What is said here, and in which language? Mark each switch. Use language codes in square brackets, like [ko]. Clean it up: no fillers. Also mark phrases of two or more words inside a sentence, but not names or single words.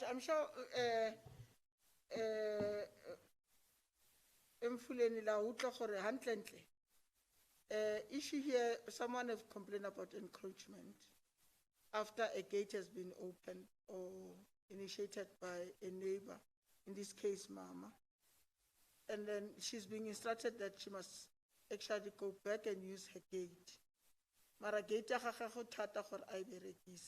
[en] I'm sure issue here, someone have complained about encroachment after a gate has been opened or initiated by a neighbor, in this case, Mama. And then she's being instructed that she must actually go back and use her gate. [tn] Mara gate ya gaga go thata gore a berekise.